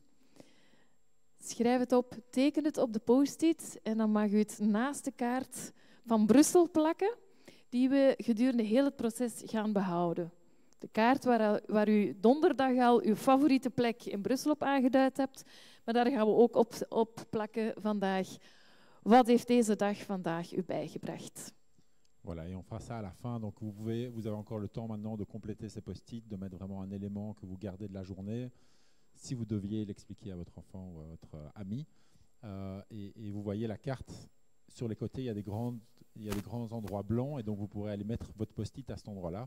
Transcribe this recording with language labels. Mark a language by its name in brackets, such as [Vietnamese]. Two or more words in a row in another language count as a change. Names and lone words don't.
[Dutch] Schrijf het op, teken het op de post-it en dan mag u het naast de kaart van Brussel plakken, die we gedurende heel het proces gaan behouden. De kaart waar u donderdag al uw favoriete plek in Brussel op aangeduid hebt, maar daar gaan we ook op plakken vandaag. Wat heeft deze dag vandaag u bijgebracht? [French] Voilà, et on fera ça à la fin. Donc vous avez encore le temps maintenant de compléter ces post-it, de mettre vraiment un élément que vous gardez de la journée, si vous deviez l'expliquer à votre enfant ou à votre ami. Et vous voyez la carte, sur les côtés, il y a des grands endroits blancs, et donc vous pourrez aller mettre votre post-it à cet endroit-là.